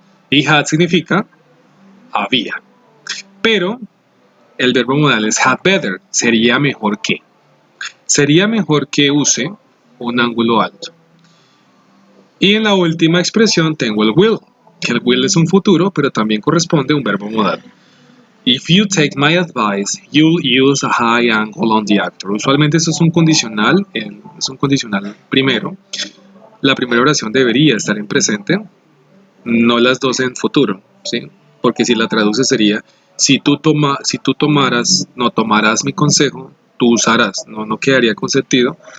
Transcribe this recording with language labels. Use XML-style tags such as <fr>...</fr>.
<es>Y had significa había. Pero el verbo modal es had better, sería mejor que. Sería mejor que use un ángulo alto. Y en la última expresión tengo el will, que el will es un futuro, pero también corresponde a un verbo modal.</es> <en>If you take my advice, you'll use a high angle on the actor.</en> <es>Usualmente esto es un condicional primero. La primera oración debería estar en presente, no las dos en futuro, ¿sí? Porque si la traduce sería, si tú tomarás mi consejo, tú usarás, no quedaría con sentido.</es>